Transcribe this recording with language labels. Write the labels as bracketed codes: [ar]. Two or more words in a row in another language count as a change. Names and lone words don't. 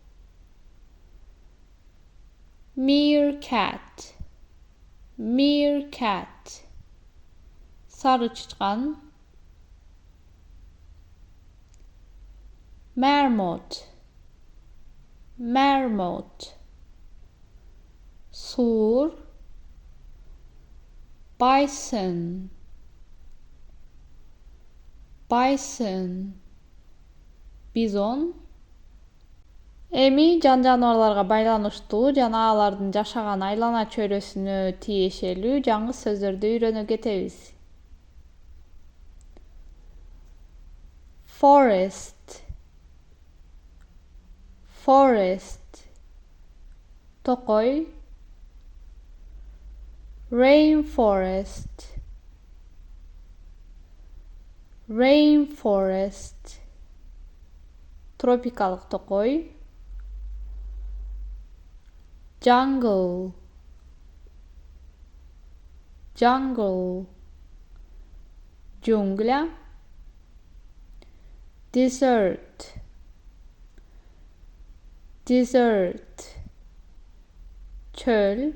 [en] meerkat, meerkat, [ky] сары чычкан, [en] marmot, marmot, sur, bison, bison, bizon. [ky] Эми жан-жаныбарларга байланыштуу жана алардын жашаган айлана чөйрөсүнө тиешелүү жаңы сөздөрдү үйрөнө кетебиз. [en] Forest, forest, токой. Rainforest, rainforest, [ky] тропикалык токой. [en] Jungle, jungle, джунгля. Desert, desert, çöl.